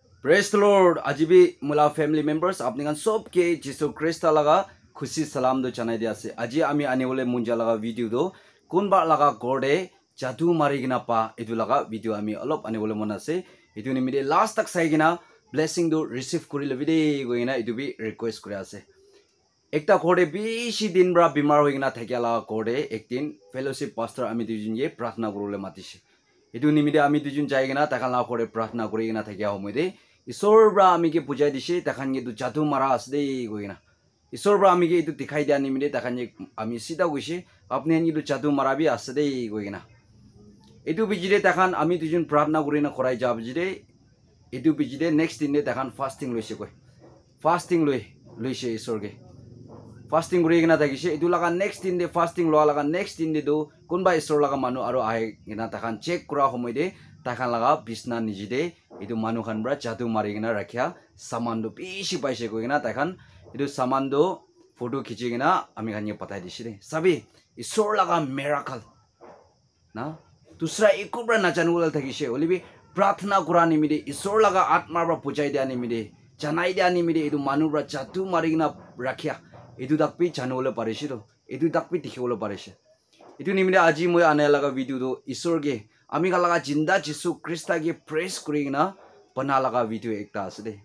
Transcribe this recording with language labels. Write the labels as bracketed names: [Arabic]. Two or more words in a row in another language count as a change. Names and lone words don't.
[English] Praise the Lord. [Naga Pidgin] Ajibi mula [English] family members [Naga Pidgin] apni kan sob ke Jisu Christ laga khushi salam do chanai dia ase. Aji ami ane wole munja laga video do kunba laga gorde jadu mari gina pa itu laga video ami alop ane wole mona ase. Itu ni mide last tak sai gina blessing do receive kuri le video go gina itu bi request kuri ase. Ekta gorde bishi din bra bimar hoi gina thakya laga gorde ektin fellowship pastor ami dujun ye prarthana korule matise. Itu ni mide ami dujun jai gina takhan laga gorde prarthana kori gina thakya homoide Isor bra ami ke pujai dishe takhan ye tu jadu mara asde goina Isor bra ami ke itu dikhai dia ni mide takhan ye ami sida goise apne ani tu jadu mara bi asde goina itu bijire takhan ami tujun prarthana korina khorai jab jire itu bijire next din ne takhan fasting loise koi fasting loise isor ge fasting kori gina thakise itu laga next din de fasting lo laga next din de do kunba isor laga manu aro ahe gina takhan check kora homoide takhan laga bisna nijide itu manu khan bra jadu mari gina rakhya saman do bishi paise ko gina takhan itu saman do photo khichi gina ami khan ye patai disire sabi isor laga miracle na dusra ekubra na janul thakise olibi prarthana kora nimide isor laga atma bra pujai dia nimide janai dia nimide itu manu bra jadu mari gina rakhya itu dakpi janule parise do itu dakpi dikhole parise itu nimide aji moi ane laga video do isor ge ami kalaga jinda Jisu Krista ge praise kuri gina pana laga video ekta ase de